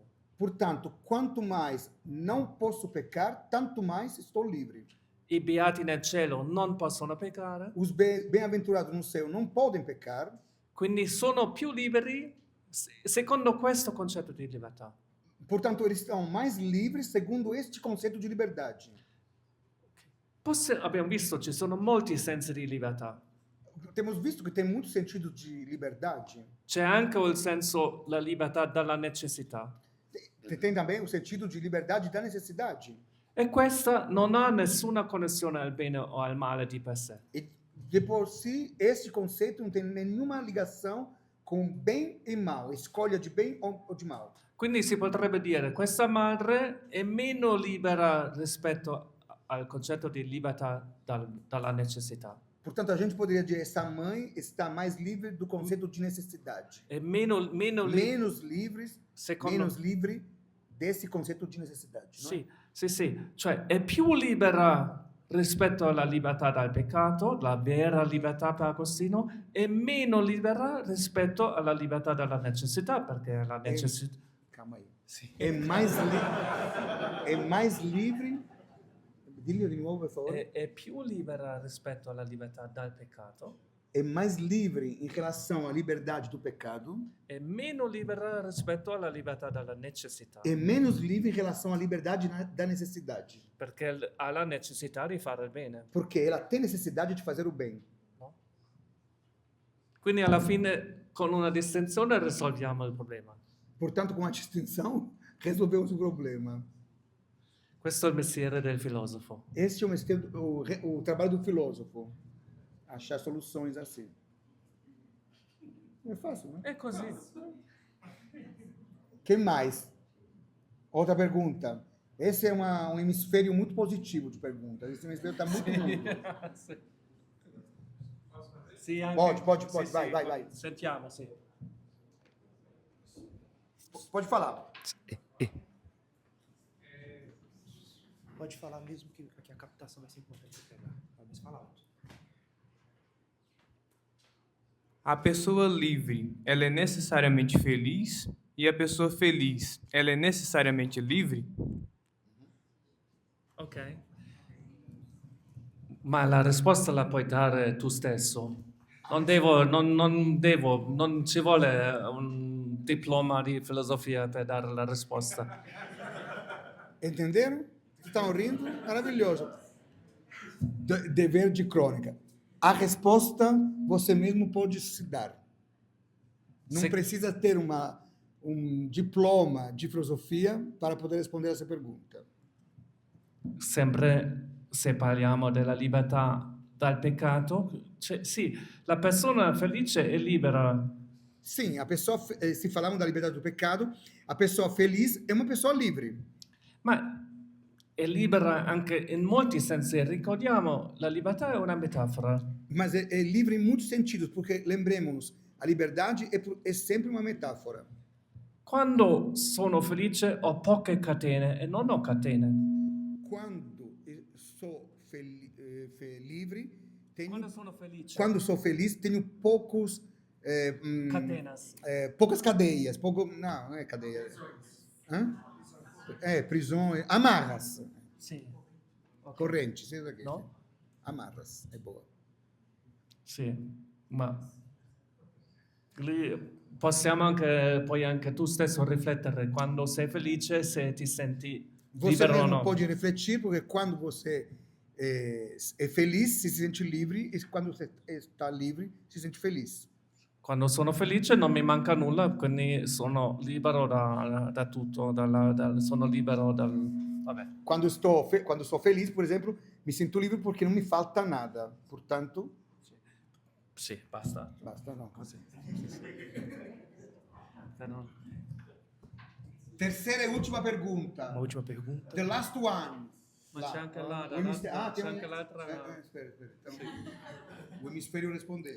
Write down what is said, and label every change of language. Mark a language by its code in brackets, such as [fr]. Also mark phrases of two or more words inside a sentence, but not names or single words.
[pt] Portanto, quanto mais não posso pecar, tanto mais estou livre. [it] I beati nel cielo non possono peccare, [pt] Os bem-aventurados no céu não podem pecar, [it] quindi sono più liberi Secondo questo concetto di libertà. [pt] Portanto, eles estão mais livres segundo este conceito de liberdade. [it] Abbiamo visto ci sono molti sensi di libertà. [pt] Temos visto que tem muitos sentidos de liberdade. [it] C'è anche il senso la libertà dalla necessità. [pt] Tem também o sentido de liberdade da necessidade. [it] E questa non ha nessuna connessione al bene o al male di per sé. [pt] E de por si, esse conceito não tem nenhuma ligação com bem e mal, escolha de bem ou de mal. [it] Quindi si potrebbe dire questa madre è meno libera rispetto al concetto di libertà dalla necessità. [pt] Portanto, a gente poderia dizer essa mãe está mais livre do conceito de necessidade. È menos Menos livre desse conceito de necessidade. Não é? [it] Sì. Cioè è più libera rispetto alla libertà dal peccato, la vera libertà per Agostino, e meno libera rispetto alla libertà dalla necessità, perché la necessità... [pt] Calma aí. É mais livre. Diga de novo, por favor. [it] È più libera rispetto alla libertà dal peccato, [pt] É mais livre em relação à liberdade do pecado [it] e meno libera rispetto alla libertà dalla necessità, [pt] e menos livre em relação à liberdade da necessidade. [it] perché ha la necessità di fare il bene. [pt] Porque ela tem necessidade de fazer o bem. [it] No? Quindi alla fine con una distinzione risolviamo il problema. [pt] Portanto, com a distinção, resolvemos o problema. [it] Questo è il mestiere del filosofo. [pt] Este é o trabalho do filósofo. Achar soluções assim. É fácil, né? [it] È così. [pt] Que mais? Outra pergunta. Esse é um hemisfério muito positivo de perguntas. Esse hemisfério está muito bom. [it] Sì. Sì, anche- [pt] Pode. [it] sì, [pt] Vai. [it] Sentiamo, sì. [pt] Pode falar. Pode falar mesmo que a captação vai ser importante para pegar. Pode falar alto. A pessoa livre, ela é necessariamente feliz? E a pessoa feliz, ela é necessariamente livre? Ok. [it] Ma la risposta la puoi dare tu stesso. Non ci vuole un diploma di filosofia per dare la risposta. [pt] Entenderam? Estão rindo? Maravilhoso. Dever de crônica. A resposta você mesmo pode se dar. Não Se- precisa ter um diploma de filosofia para poder responder essa pergunta. [it] Sempre se parliamo della libertà dal peccato, sì, la persona felice è libera, [pt] Sim, a pessoa, se falarmos da liberdade do pecado, a pessoa feliz é uma pessoa livre. [it] ma è libera anche in molti sensi. Ricordiamo, la libertà è una metafora. [pt] Mas é livre em muitos sentidos, porque lembremos-nos, a liberdade é sempre uma metáfora. [it] Quando sono felice ho poche catene e non ho catene. [pt] Quando sou livre, [it] Quando sono felice. [pt] quando sou feliz, tenho poucos Catenas. poucas cadeias, não é cadeia. Hã? Prisões, amarras, [it] Sì. Ok. [pt] correntes, isso aqui. [it] No? [pt] Amarras, é boa. [it] Sì, ma lì possiamo poi anche tu stesso riflettere quando sei felice, se ti senti [pt] Você [it] libero o [pt] mesmo [it] no. [pt] pode refletir, porque quando você é feliz, se sente livre, e quando você está livre, se sente feliz. [it] Quando sono felice non mi manca nulla, quindi sono libero da tutto, sono libero dal... Vabbè. [pt] Quando sou feliz, por exemplo, me sinto livre porque não me falta nada. Portanto, [it] Sì, basta. [pt] basta, não. Così. [it] Però- [pt] Terceira e última pergunta. Uma última pergunta. [en] The last one. [it] Ma c'è anche là, [pt] Tem [it] c'è anche l'altra... [pt] Espera. Então, o hemisfério respondeu.